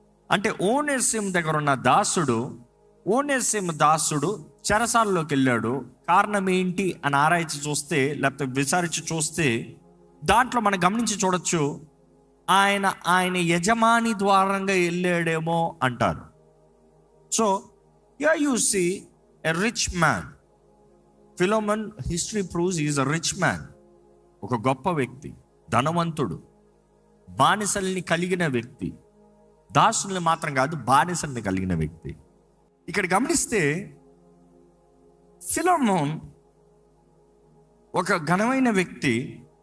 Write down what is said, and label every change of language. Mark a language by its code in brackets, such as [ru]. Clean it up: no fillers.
[te] అంటే ఓనేసిమ్ దగ్గర ఉన్న ఓనేసిమ్ దాసుడు చెరసాల్లోకి వెళ్ళాడు. కారణం ఏంటి అని ఆరాయించి చూస్తే, లేకపోతే విచారించి చూస్తే దాంట్లో మనం గమనించి చూడొచ్చు, ఆయన యజమాని ద్వారంగా వెళ్ళాడేమో అంటారు. [en] So here you see a rich man. Philemon history proves he is a rich man. [te] ఒక గొప్ప వ్యక్తి, ధనవంతుడు, బానిసల్ని కలిగిన వ్యక్తి. దాసుల్ని మాత్రం కాదు, బానిసల్ని కలిగిన వ్యక్తి. ఇక్కడ గమనిస్తే ఫిలెమోన్ ఒక ఘనమైన వ్యక్తి.